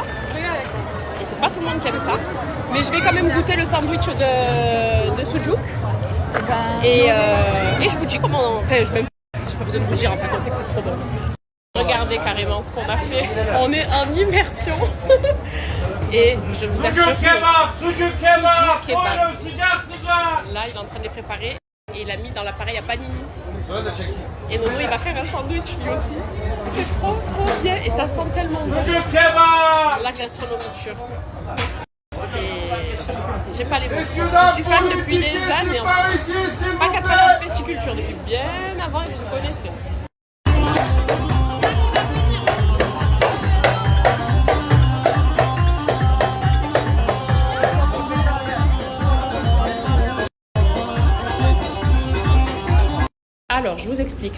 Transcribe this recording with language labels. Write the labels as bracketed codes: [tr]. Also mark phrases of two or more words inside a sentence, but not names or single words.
[fr] Et c'est pas tout le monde qui aime ça. Mais je vais quand même goûter le sandwich de sujuk. Et je vous dis comment. Enfin, j'ai pas besoin de vous dire, en fait, on sait que c'est trop bon. Regardez carrément ce qu'on a fait. On est en immersion. Et je vous assure que Sucuk kebab. sıcak. Là, il est en train de les préparer. Et il a mis dans l'appareil à panini. Et Nono, il va faire un sandwich lui aussi. C'est trop bien. Et ça sent tellement bon. Sucuk kebap. La gastronomie turque. J'ai pas les mots. Je suis fan depuis des années. Pas qu'à travers la festiculture, depuis bien avant et que je connaissais. Alors, je vous explique.